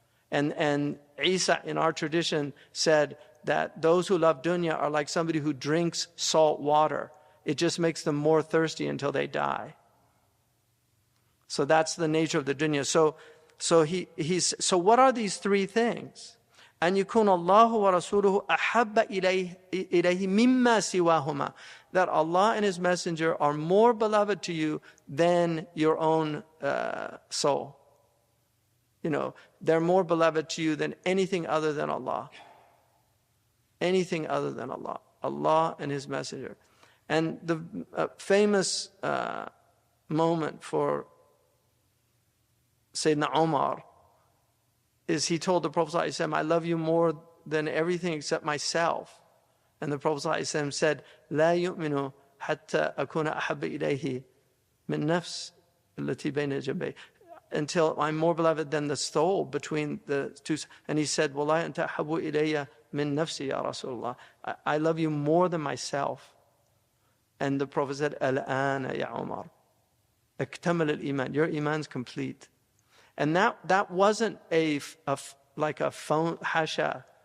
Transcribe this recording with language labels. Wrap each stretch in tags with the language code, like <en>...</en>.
<en>And Isa in our tradition said that those who love dunya are like somebody who drinks salt water. It just makes them more thirsty until they die. So that's the nature of the dunya. So what are these three things?</en> <ar>أن يكون الله ورسوله أحب إليه مما سواهما.</ar> <en>That Allah and His Messenger are more beloved to you than your own soul. They're more beloved to you than anything other than Allah. Anything other than Allah. Allah and His Messenger. And the famous moment for Sayyidina Umar is he told the Prophet ﷺ, I love you more than everything except myself. And the Prophet ﷺ said,</en> <ar>لا يؤمن حتى أكون أحب إليه من نفس التي بين جنبيه.</ar> <en>until I'm more beloved than the soul between the two. And he said,</en> <ar>Wallahi anta habbu ilayya min nafsi ya Rasulullah.</ar> <en>I love you more than myself. And the Prophet said,</en> <ar>Al-ana ya Umar. Iktamal al-iman.</ar> <en>Your iman's complete. And that wasn't like a phone, hasha.</en>